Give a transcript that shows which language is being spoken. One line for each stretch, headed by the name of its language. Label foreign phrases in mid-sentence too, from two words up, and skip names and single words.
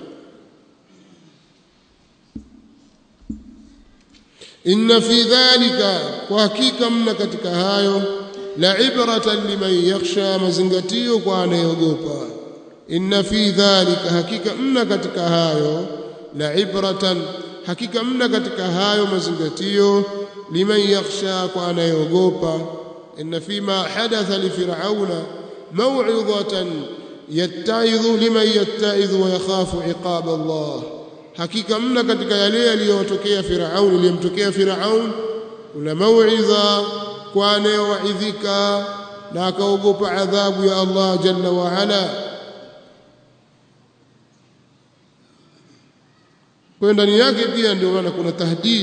Arabic: إن في ذلك,
Swahili: kwa hakika mna katika hayo,
Arabic: لعبرة لمن يخشى,
Swahili: mazingatio kwa anayeogopa.
Arabic: إن في ذلك,
Swahili: hakika mna katika hayo,
Arabic: لعبرة,
Swahili: hakika mna katika hayo mazingatio,
Arabic: لمن يخشى,
Swahili: kwa anayeogopa.
Arabic: إن فيما حدث لفرعون موعظة يتعظ لمن يتعظ ويخاف عقاب الله,
Swahili: hakika mna katika yale yaliyotokea Firaun, iliyomtokea Firaun, una mauidha kwa anayewaidhika na akaogopa adhabu ya Allah
Arabic: جل وعلا.
Swahili: Kwa ndani yake pia ndio maana kuna tahdid.